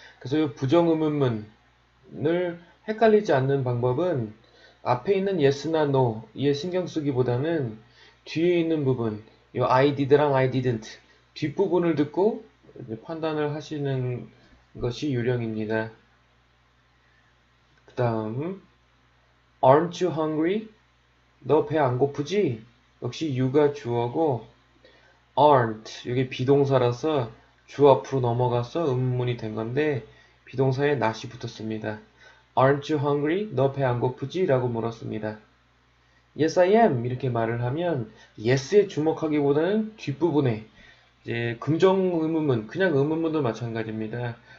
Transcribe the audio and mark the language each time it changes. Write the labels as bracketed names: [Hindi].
[Korean] 그래서 이 부정의문문을 헷갈리지 않는 방법은 앞에 있는 yes나 no 이에 신경 쓰기보다는 뒤에 있는 부분 이 I did랑 I didn't 뒷부분을 듣고 판단을 하시는 것이 요령입니다. 그 다음 [English] Aren't you hungry? [Korean] 너 배 안 고프지? 역시 you가 주어고 aren't 이게 비동사라서 주 앞으로 넘어가서 의문문이 된 건데 비동사에 not이 붙었습니다. [English] Aren't you hungry? [Korean] 너 배 안 고프지? 라고 물었습니다. [English] Yes, I am [Korean] 이렇게 말을 하면 yes에 주목하기보다는 뒷부분에 이제 긍정 의문문, 그냥 의문문도 마찬가지입니다.